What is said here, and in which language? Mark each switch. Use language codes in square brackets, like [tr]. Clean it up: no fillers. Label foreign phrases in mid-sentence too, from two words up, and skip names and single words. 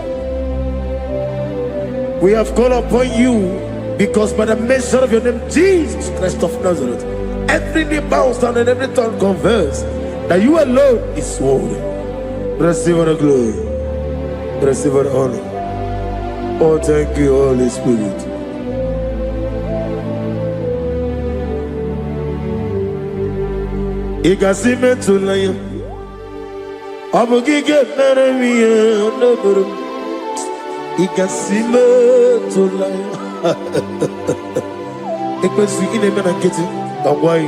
[en] We have called upon you because by the mention of your name, Jesus Christ of Nazareth, every knee bows down and every tongue confesses that you alone is worthy. Receive all the glory. Receive all the honor. Oh, thank you, Holy Spirit. Igasime tulaya, abugige meremiye onoburum. Igasime tulaya. Ekwesu ine mena kiti kawai.